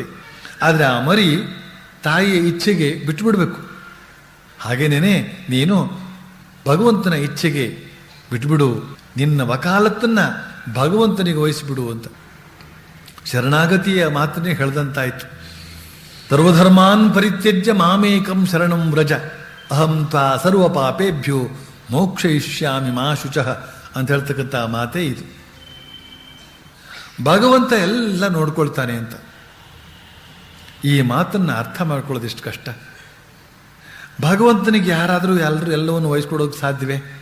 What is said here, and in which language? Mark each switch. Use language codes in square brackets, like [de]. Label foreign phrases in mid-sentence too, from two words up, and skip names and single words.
[kn] ಆದರೆ ಆ ಮರಿ ತಾಯಿಯ ಇಚ್ಛೆಗೆ ಬಿಟ್ಟುಬಿಡಬೇಕು. ಹಾಗೇನೇನೆ ನೀನು ಭಗವಂತನ ಇಚ್ಛೆಗೆ ಬಿಟ್ಬಿಡು, ನಿನ್ನ ವಕಾಲತ್ತನ್ನು ಭಗವಂತನಿಗೆ ವಹಿಸಿಬಿಡು ಅಂತ ಶರಣಾಗತಿಯ ಮಾತನ್ನೇ ಹೇಳ್ದಂತಾಯ್ತು. [sa] ಸರ್ವಧರ್ಮಾನ್ ಪರಿತ್ಯಜ್ಯ ಮಾಮೇಕಂ ಶರಣಂ ವ್ರಜ, ಅಹಂ ತ್ವಾ ಸರ್ವ ಪಾಪೇಭ್ಯೋ ಮೋಕ್ಷಯಿಷ್ಯಾಮಿ ಮಾ ಶುಚಃ [kn] ಅಂತ ಹೇಳ್ತಕ್ಕಂಥ ಮಾತೇ ಇದು. ಭಗವಂತ ಎಲ್ಲ ನೋಡ್ಕೊಳ್ತಾನೆ ಅಂತ. ಈ ಮಾತನ್ನು ಅರ್ಥ ಮಾಡ್ಕೊಳ್ಳೋದು ಎಷ್ಟು ಕಷ್ಟ. ಭಗವಂತನಿಗೆ ಯಾರಾದರೂ ಎಲ್ಲವನ್ನು ವಹಿಸ್ಕೊಡೋಕೆ ಸಾಧ್ಯವೇ?